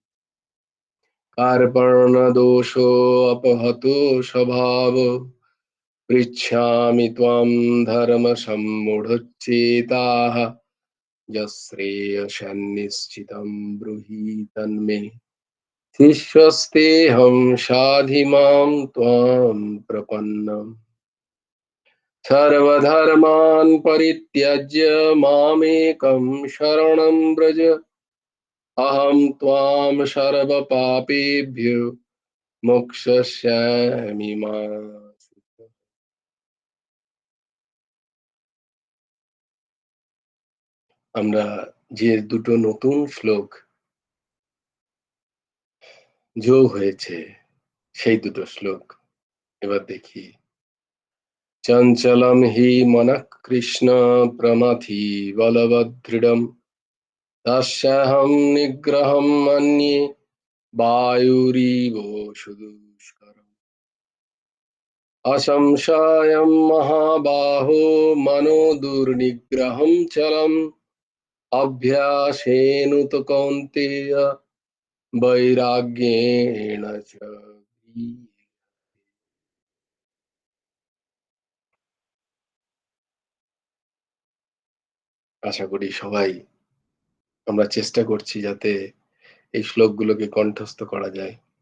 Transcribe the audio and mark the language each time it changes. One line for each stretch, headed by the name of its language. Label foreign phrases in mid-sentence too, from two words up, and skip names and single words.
Sanskrit: कार्पण्यदोषोऽपहतो स्वभावो पृच्छामि त्वां धर्मसम्मूढचेताः यश्रेयसन्निश्चितं ब्रूहि तन्मे शिष्यस्तेऽहं शाधि त्वां प्रपन्नम्। सर्वधर्मान् परित्यज्य मामेकं शरणं व्रज अहं त्वां सर्वपापेभ्यो मोक्षयिष्यामि मा शुचः।
Bangla: আমরা যে দুটো নতুন শ্লোক যোগ হয়েছে সেই দুটো শ্লোক এবার দেখি।
Sanskrit: চঞ্চলম হি মনঃ কৃষ্ণ প্রমাথি বলবদৃঢ়ম তস্যাহং নিগ্রহম মন্যে বায়ুরিব সুদুষ্করম। असंशयं महाबाहो मनो दुर्निग्रहं चलम् अभ्यासेन तु कौन्तेय বৈরাগ্যেণ চ
Bangla: আশা করি সবাই আমরা চেষ্টা করছি যাতে এই শ্লোকগুলোকে কণ্ঠস্থ করা যায়।